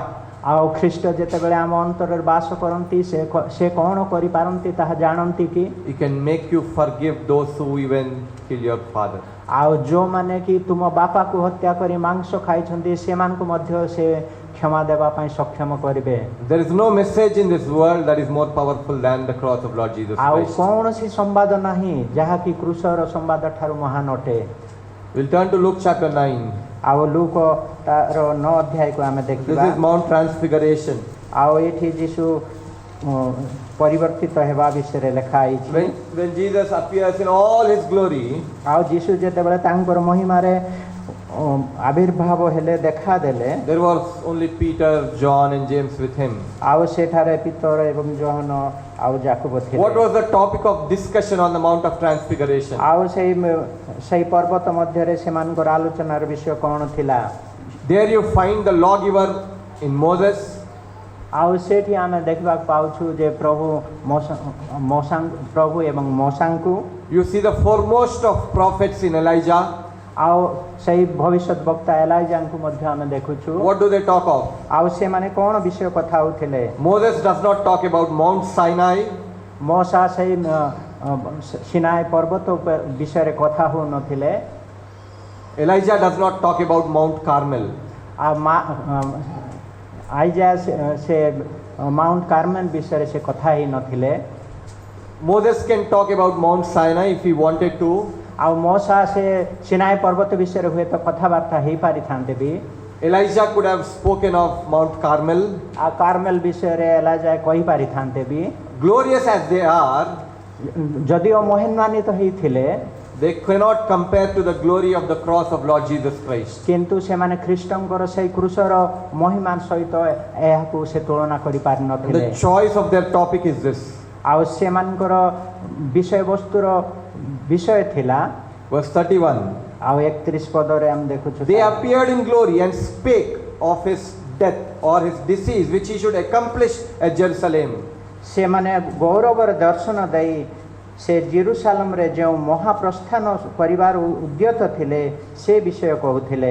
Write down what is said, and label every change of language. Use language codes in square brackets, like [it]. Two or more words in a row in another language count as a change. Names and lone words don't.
[or] ଆଉ ଖ୍ରୀଷ୍ଟ ଯେତେବେଳେ ଆମ ଅନ୍ତରରେ ବାସ କରନ୍ତି ସେ କ'ଣ କରିପାରନ୍ତି ତାହା ଜାଣନ୍ତି କି [en] He can make you forgive those who even kill your father. [or] ଆଉ ଯେଉଁମାନେ କି ତୁମ ବାପାକୁ ହତ୍ୟା କରି ମାଂସ ଖାଇଛନ୍ତି ସେମାନଙ୍କୁ ମଧ୍ୟ ସେ କ୍ଷମା ଦେବା ପାଇଁ ସକ୍ଷମ କରିବେ [en] There is no message in this world that is more powerful than the cross of Lord Jesus [or] ଆଉ [en] Christ. [or] କୌଣସି ସମ୍ବାଦ ନାହିଁ ଯାହାକି କ୍ରୁଶର ସମ୍ବାଦ ଠାରୁ ମହାନ ଅଟେ [en] We'll turn to Luke chapter 9. [or] ଆଉ ଲୁକ ତାର 9 ଅଧ୍ୟାୟକୁ ଆମେ [en] This [or] ଦେଖିବା [en] is Mount Transfiguration. [or] ଆଉ ଏଠି ଯୀଶୁ ପରିବର୍ତ୍ତିତ ହେବା ବିଷୟରେ ଲେଖା ହେଇଛି [en] When Jesus appears in all his glory, [or] ଆଉ ଯୀଶୁ ଯେତେବେଳେ ତାଙ୍କର ମହିମାରେ ଆବିର୍ଭାବ ହେଲେ ଦେଖାଦେଲେ [en] there was only Peter, John and James with him. [or] ଆଉ ସେଠାରେ ପିତର ଏବଂ ଯୋହନ ଆଉ ଯାକୋବ ଥିଲେ [en] What was the topic of discussion on the Mount of Transfiguration? [or] ଆଉ ସେଇ ପର୍ବତ ମଧ୍ୟରେ ସେମାନଙ୍କର ଆଲୋଚନାର ବିଷୟ କ'ଣ ଥିଲା [en] There you find the lawgiver in Moses. [or] ଆଉ ସେଠି ଆମେ ଦେଖିବାକୁ ପାଉଛୁ ଯେ ପ୍ରଭୁ ଏବଂ ମୋସାଙ୍କୁ [en] You see the foremost of prophets in Elijah. [or] ଆଉ ସେଇ ଭବିଷ୍ୟତ ବକ୍ତା ଏଲାଇଜାଙ୍କୁ ମଧ୍ୟ ଆମେ ଦେଖୁଛୁ [en] What do they talk of? [or] ଆଉ ସେମାନେ କ'ଣ ବିଷୟ କଥା ହେଉଥିଲେ [en] Moses does not talk about Mount Sinai. [or] ମୋସା ସେଇ ସିନାଇ ପର୍ବତ ବିଷୟରେ କଥା ହେଉନଥିଲେ [en] Elijah does not talk about Mount Carmel. [or] ଆଉ ଆଇଜା ସେ ମାଉଣ୍ଟ କାର୍ମେଲ ବିଷୟରେ ସେ କଥା ହେଇନଥିଲେ [en] Moses can talk about Mount Sinai if he wanted to. [or] ଆଉ ମୋସା ସେ ସିନାଇ ପର୍ବତ ବିଷୟରେ ହୁଏତ କଥାବାର୍ତ୍ତା ହେଇପାରିଥାନ୍ତେ ବି [en] Elijah could have spoken of Mount Carmel. [or] ଆଉ କାର୍ମେଲ ବିଷୟରେ ଏଲାଜା କହିପାରିଥାନ୍ତେ ବି [en] Glorious as they are, [or] ଯଦିଓ ମହିମାନ୍ୱିତ ହେଇଥିଲେ [en] they cannot compare to the glory of the cross of Lord Jesus Christ. [or] କିନ୍ତୁ ସେମାନେ ଖ୍ରୀଷ୍ଟଙ୍କର ସେଇ କ୍ରୁଶର ମହିମା ସହିତ ଏହାକୁ ସେ ତୁଳନା [en] And [or] କରିପାରିନଥିଲେ [en] the choice of their topic is this. [or] ଆଉ ସେମାନଙ୍କର ବିଷୟବସ୍ତୁର ବିଷୟ ଥିଲା [en] Verse 31. [or] ଆଉ 31 ପଦରେ ଆମେ ଦେଖୁଛୁ [en] They appeared in glory and spake of his death or his disease which he should accomplish at Jerusalem. [or] ସେମାନେ ଗୌରବର ଦର୍ଶନ ଦେଇ ସେ ଜେରୁସାଲେମରେ ଯେଉଁ ମହାପ୍ରସ୍ଥାନ କରିବାର ଉଦ୍ୟତ ଥିଲେ ସେ ବିଷୟ କହୁଥିଲେ